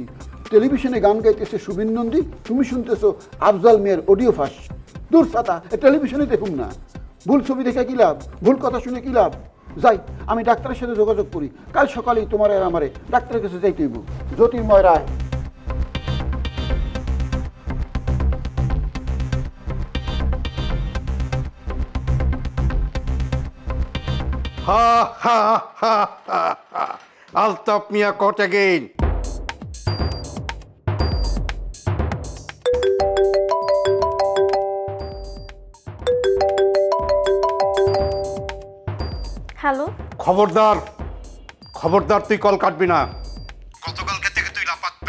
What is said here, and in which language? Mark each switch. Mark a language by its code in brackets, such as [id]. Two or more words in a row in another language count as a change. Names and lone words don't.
[bn] টেলিভিশনে গান গাইতেছে সুবিন নন্দী, তুমি শুনতেছো আফজাল মিয়ার অডিও ফাঁস। দূর ছাতা, টেলিভিশনে দেখুন না। ভুল ছবি দেখে কি লাভ, ভুল কথা শুনে কি লাভ? যাই, আমি ডাক্তারের সাথে যোগাযোগ করি। কাল সকালেই তোমার আর আমারে ডাক্তারের কাছে যাইতে হইব। জ্যোতির্ময় রায়। Ha ha ha ha ha. [en] Altaf Mia caught again. [bn] হ্যালো, খবরদার খবরদার, তুই কল কাটবি না। গতকালকে থেকে তুই লাপাত্তা।